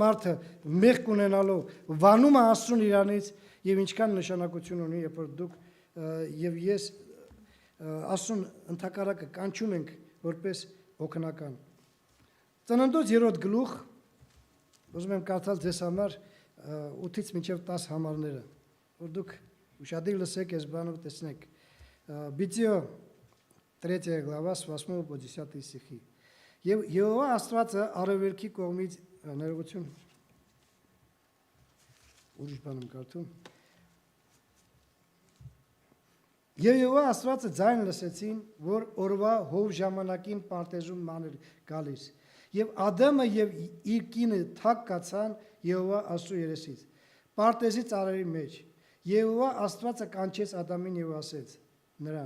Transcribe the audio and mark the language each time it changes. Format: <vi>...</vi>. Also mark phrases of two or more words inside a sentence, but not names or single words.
<hy>մարդը մեղք ունենալով վանում է Աստծուն իրանից եւ ինչքան նշանակություն ունի, երբ որ դուք եւ ես Աստծուն ընդհակառակը կանչում ենք որպես օգնական։ Ծննդոց 3 գլուխ, ուզում եմ կարդալ ձեզ համար 8-ից մինչև 10 համարները, որ դուք ուշադիր լսեք այս բանը տեսնեք։ Բիծիո 3</hy> <ru>глава с 8 по 10 стихи.</ru> <hy>Եվ Եհովա Աստվածը արևելքի կողմից ներողություն ուրիշ բան եմ կարդում։ Եվ Եհովա Աստվածը ձայն լսեցին, որ օրվա հով ժամանակին պարտեզում մանր գալիս։ Եվ Ադամը եւ իր կինը թակ կացան Եհովա Աստծո երեսից։ պարտեզի ծառերի մեջ։ Եհովա Աստվածը կանչեց Ադամին եւ ասեց նրան.</hy>